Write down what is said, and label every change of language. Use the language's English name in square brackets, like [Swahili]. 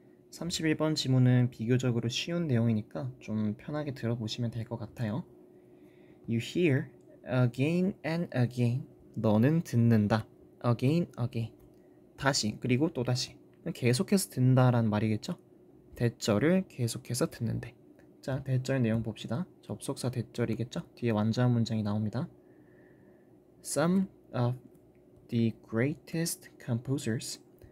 [Korean] 31번 지문은 비교적으로 쉬운 내용이니까 좀 편하게 들어보시면 될 것 같아요. [English] You hear again and again. [Korean] 너는 듣는다. [English] Again, again. [Korean] 다시, 그리고 또 다시. 계속해서 듣는다라는 말이겠죠? 대절을 계속해서 듣는데. 자, 대절 내용 봅시다. 접속사 대절이겠죠? 뒤에 완전한 문장이 나옵니다. [English] Some of the greatest composers.